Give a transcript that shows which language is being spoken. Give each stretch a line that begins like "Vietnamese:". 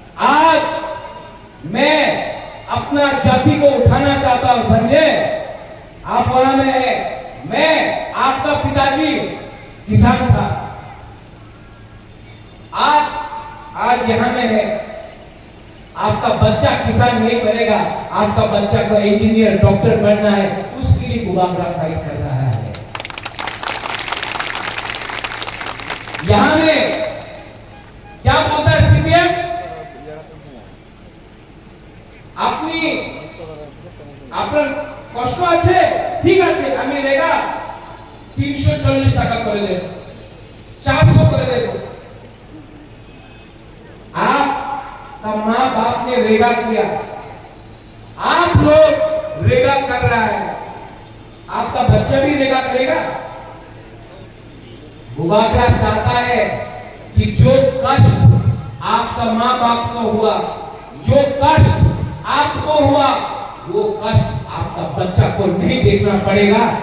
Hindi: आज मैं अपना जाति को उठाना चाहता हूं संजय, आप वहां में है, मैं आपका पिताजी किसान था, आज यहां में है, आपका बच्चा किसान नहीं बनेगा, आपका बच्चा को इंजीनियर डॉक्टर बनना है, उसके लिए मुबादला फाइट कर रहा है। यहां में क्या बोलता है सीपीएम?
Bangla: আপনার কষ্ট আছে, ঠিক আছে, আমি রেগা 340 টাকা করে দেব, 400 করে দেব।
Hindi: आपका माँ बाप ने रेगा किया, आप लोग रेगा कर रहा है, आपका बच्चा भी रेगा करेगा। मुबादला चाहता है कि जो कष्ट आपका माँ बाप को हुआ, जो कष्ट आपको हुआ, वो कष्ट आपका बच्चा को नहीं देखना पड़ेगा।